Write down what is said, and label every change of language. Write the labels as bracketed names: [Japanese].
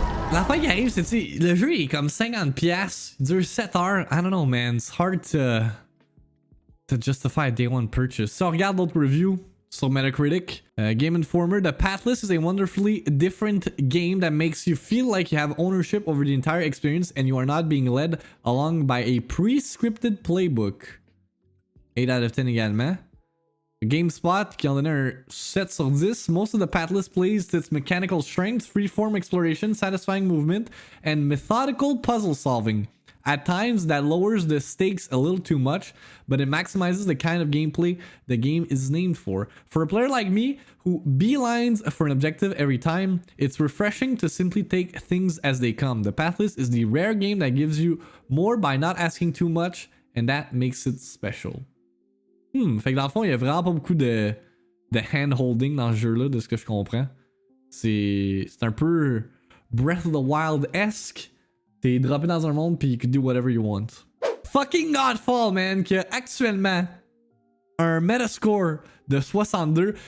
[French] L'affaire qui arrive, c'est que le jeu est comme 50$, il dure 7 heures. [English] I don't know, man. It's hard to justify a day one purchase. So, [French] regarde d'autres reviews sur Metacritic. [English] Game Informer, The Pathless is a wonderfully different game that makes you feel like you have ownership over the entire experience and you are not being led along by a pre-scripted playbook. 8 out of 10 [French] également. GameSpot qui en donnait un 7 sur 10. [English] Most of the Pathless plays to its mechanical strength, freeform exploration, satisfying movement, and methodical puzzle solving. At times, that lowers the stakes a little too much, but it maximizes the kind of gameplay the game is named for. For a player like me, who beelines for an objective every time, it's refreshing to simply take things as they come. The Pathless is the rare game that gives you more by not asking too much, and that makes it special. [French] Fait que dans le fond, il y a vraiment pas beaucoup de hand-holding dans ce jeu-là, de ce que je comprends. C'est un peu Breath of the Wild-esque. T'es droppé dans un monde, puis [English] you can do whatever you want. Fucking Godfall, man, [French] qui a actuellement un Metascore de 62.